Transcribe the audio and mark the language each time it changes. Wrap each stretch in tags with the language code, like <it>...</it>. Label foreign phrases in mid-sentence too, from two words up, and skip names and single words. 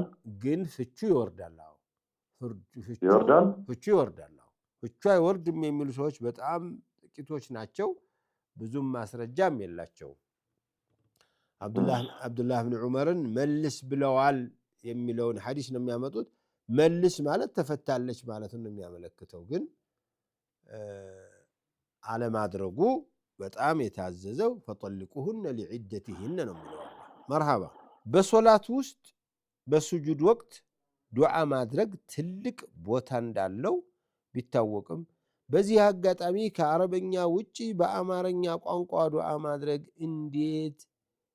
<am>ግን ፍቹ ይወርዳል ፍቹ አይወርድም የሚሉ ሰዎች በጣም ጥቂቶች ናቸው ብዙም ማስረጃም የላቸው አብዱላህ ኢብኑ ዑመርን መልስ ብለዋል የሚለውን ሐዲስ ነው የሚያመጡት መልስ ማለት ተፈታለች ማለት ነው የሚያመለክተው ግን</am> <ar>على ما درجو</ar> <am>በጣም የታዘዘው</am> <ar>فطلقوهن لعدتهن</ar> <am>ነው የሚለው مرحبا በሶላት ውስጥ በሱጁድ ወቅት ዱዓ ማድረግ ትልቅ ቦታ እንዳለው ቢታወቅም በዚህ አጋጣሚ ከአረበኛ ውጪ በአማርኛ ቋንቋ ዱዓ ማድረግ እንዴት</am>